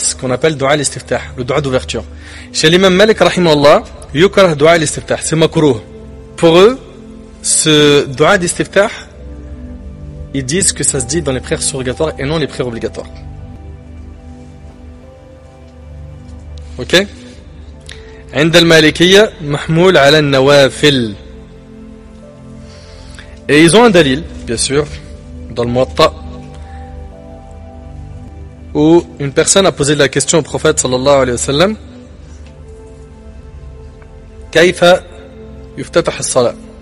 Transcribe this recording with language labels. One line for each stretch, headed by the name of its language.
French: Ce qu'on appelle dua al-istiftah, le dua d'ouverture. Chez l'imam Malik rahimahullah,
Arabic: yukrah dua al-istiftah,
French: c'est makruh. Pour eux, ce dua al-istiftah, ils disent que ça se dit dans les prières surrogatoires et non les prières obligatoires. Ok?
Arabic: عند المالكية محمول على النوافل.
French: Et ils ont un dalil, bien sûr, dans le Muwatta, où une personne a posé la question au prophète sallallahu alayhi wa sallam,
Arabic: Kayfa yuftatah as-salat.